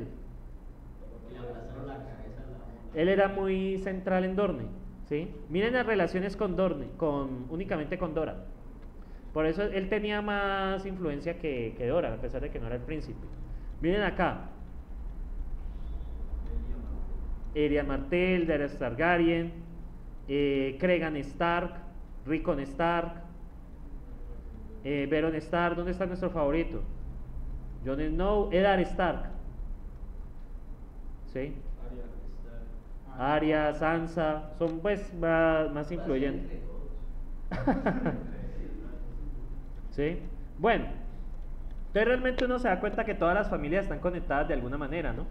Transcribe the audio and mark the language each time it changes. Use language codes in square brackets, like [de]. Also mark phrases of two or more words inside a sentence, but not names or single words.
[es] Le aplastaron la cabeza a la mona. Él era muy central en Dorne, ¿sí? Miren las relaciones con Dorne, únicamente con Dora. Por eso él tenía más influencia que Dora, a pesar de que no era el príncipe. Miren acá. Eria Martell, Daenerys Targaryen, Cregan Stark, Rickon Stark, Veron Stark. ¿Dónde está nuestro favorito? Jon Snow, Eddard Stark. ¿Sí? Arya, Sansa, son pues más influyentes. ¿Sí? Bueno, entonces realmente uno se da cuenta que todas las familias están conectadas de alguna manera, ¿no?